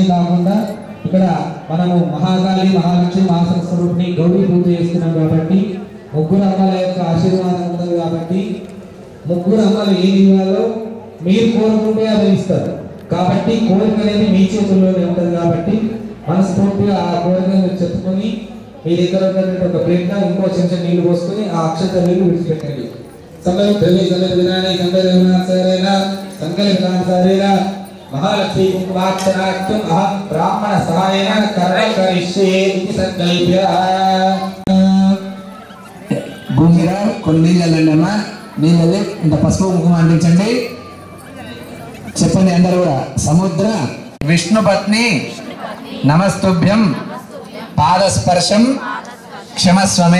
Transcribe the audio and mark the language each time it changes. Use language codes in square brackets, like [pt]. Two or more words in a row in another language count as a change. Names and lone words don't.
[te] కాకుండా ఇక్కడ మనము మహాకాళి మహాలక్ష్మి మహాసరస్వరూపిణి గౌరీ పూజ చేస్తున్నాం కాబట్టి ముగ్గురు అమ్మల యొక్క ఆశీర్వాదం ఉంటుంది కాబట్టి ముగ్గురు అమ్మలు ఏది ఇవ్వాలో మీరు కోరుకుంటే అది ఇస్తారు కాబట్టి కోరిక అనేది మీ చేతుల్లోనే ఉంటుంది కాబట్టి మనస్ఫూర్తిగా ఆ కోరికను చెప్పుకొని మీ దగ్గర ఉన్నటువంటి ఒక ప్లేట్ ఇంకో చెంచా నీళ్లు పోసుకొని ఆ అక్షత నీళ్లు విడిచిపెట్టండి. [sa] महालक्ष्मी कुंकुमार्चनार्थं अहं ब्राह्मण सहायेन कर्मं करिष्ये इति संकल्प्य [te] భూమిరా కొన్ని నీళ్ళమ్మా నీళ్ళది ఇంత పసుపు కుంకుమ అందించండి. చెప్పండి అందరూ కూడా. [sa] సముద్ర విష్ణుపత్ని నమస్తుభ్యం పాదస్పర్శం క్షమస్వమే.